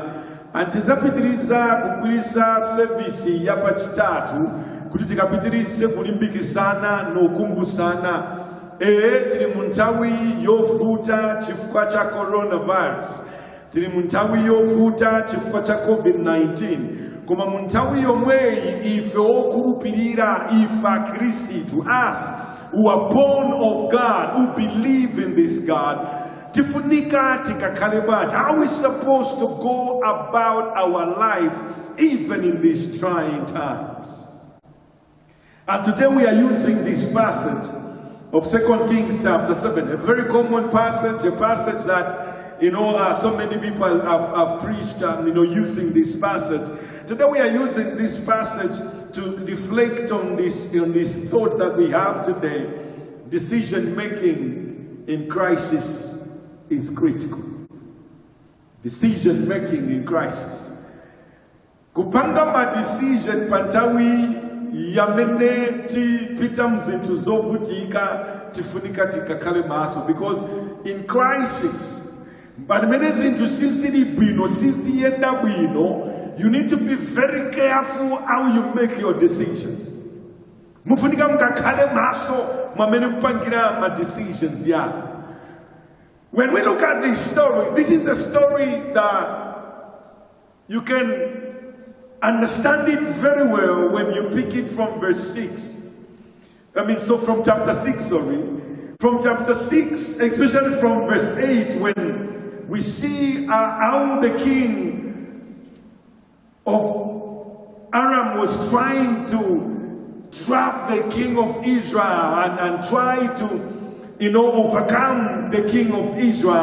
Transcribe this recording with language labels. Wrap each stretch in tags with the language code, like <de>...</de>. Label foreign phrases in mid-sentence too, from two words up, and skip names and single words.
<ny>Antizapitiriza kugwirisa servisi ya pachitatu kuti tikapitirize kulimbikisana nokumbusana. Tili mu nthawi yovuta chifukwa cha coronavirus, tili mu nthawi yovuta chifukwa cha COVID-19, koma mu nthawi yomweyi ife okhulupirira, ife Akhristu,</ny> <en>us who are born of God, who believe in this God,</en> <ny>tifunika tikakhale bwanji.</ny> <en>How are we supposed to go about our lives even in these trying times? And today we are using this passage of 2 Kings chapter 7, a very common passage, a passage that, so many people have preached, using this passage. Today we are using this passage to reflect on this thought that we have today. Decision making in crisis is critical. Decision making in crisis.</en> <ny>Kupanga ma decision pantawi yamene tipita mzinthu zovutika tifunika tikakhale maso,</ny> <en>because in crisis</en> <ny>pamene zinthu sizili bwino, siziyenda bwino,</ny> <en>you need to be very careful how you make your decisions.</en> <ny>Mufunika mukakhale maso mwamene mupangira ma decisions yanu.</ny> <en>When we look at this story, this is a story that you can understand it very well when you pick it from verse 6. From chapter 6, From chapter 6, especially from verse 8, when we see how the king of Aram was trying to trap the king of Israel and try to overcome the king of Israel.</en>